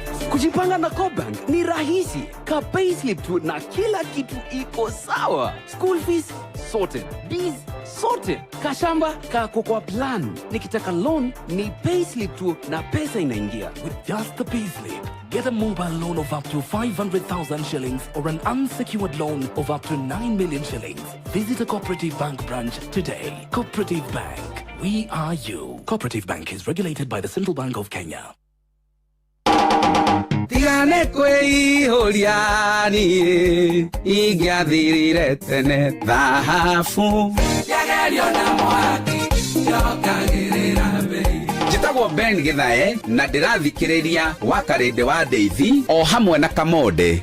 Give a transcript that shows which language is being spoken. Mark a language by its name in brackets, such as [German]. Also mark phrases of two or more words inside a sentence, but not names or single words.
[Swahili] Kujipanga na Cobank ni rahisi. Ka payslip tu na kila kitu iko sawa. [English] School fees sorted. Bills sorted. [Swahili] Kashamba kako kwa plan. Nikitaka loan ni payslip tu na pesa inaingia. [English] With just the payslip, get a mobile loan of up to five hundred thousand shillings or an unsecured loan of up to nine million shillings. Visit a Cooperative Bank branch today. Cooperative Bank. We are you. Cooperative Bank is regulated by the Central Bank of Kenya. [Kikuyu] Tigane kwĩihũria niĩ, ingĩathirire tene thahabu. Njagerio na mwaki, njokagĩrĩra mbei. Njĩtagwo Ben Gĩthae, na ndĩrathikĩrĩria Wakarĩndĩ wa Ndeithi, o hamwe na Kamonde.